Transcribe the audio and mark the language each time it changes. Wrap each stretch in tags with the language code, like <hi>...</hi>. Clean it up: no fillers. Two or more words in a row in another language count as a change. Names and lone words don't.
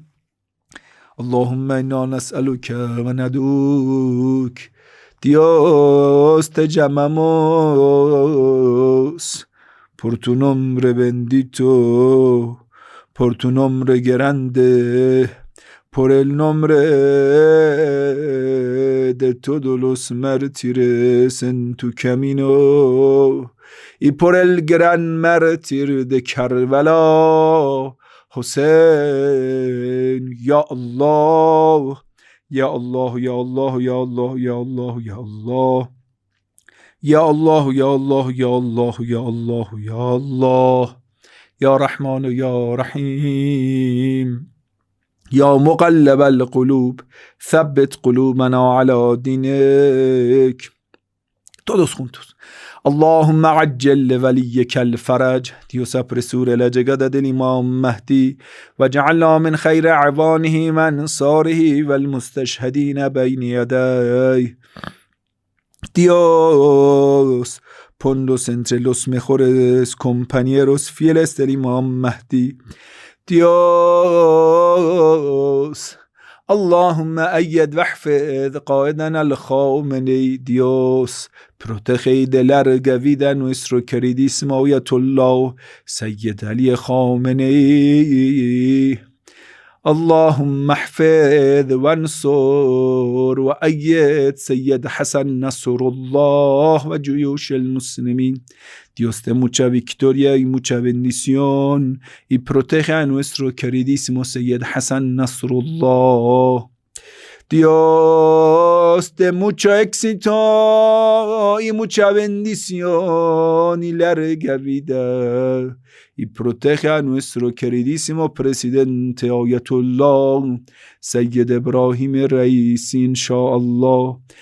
<ar>اللهم إنا نسألك وندعوك.</ar> <es>Dios, te llamamos por tu nombre bendito, por tu nombre grande, por el nombre de todos los mártires en tu camino y por el gran mártir de Karbala, Hussein,</es> <ar>يا الله. يا الله، يا الله، يا الله، يا الله، يا الله. يا الله، يا الله، يا الله، يا الله، يا الله. يا رحمن، يا رحيم. Ya مقلب القلوب ثبت قلوبنا على دينك.</ar> <es>Todos juntos.</es> <ar>اللهم عجل لوليك الفرج.</ar> <es>Dios apresure la llegada del Imam Mahdi</es> <ar>واجعلنا من خير أعوانه وأنصاره والمستشهدين بين يديه.</ar> <es>Dios, ponlos entre los mejores compañeros fieles del Imam Mahdi. Dios,</es> <ar>اللهم أيد واحفظ قائدنا الخامنئي.</ar> <es>Dios, protege y de larga vida a nuestro queridísimo Ayatollah Sayyid Ali Khamenei.</es> <ar>اللهم احفظ وانصر وأيد سيد حسن نصر الله وجيوش المسلمين.</ar> <es>Dios de mucha victoria y mucha bendición y protege a nuestro queridísimo Sayyid Hassan Nasrullah. Dios de mucho éxito y mucha bendición y larga vida y protege a nuestro queridísimo presidente Ayatollah Sayyid Ibrahim Raisi, inshallah.</es>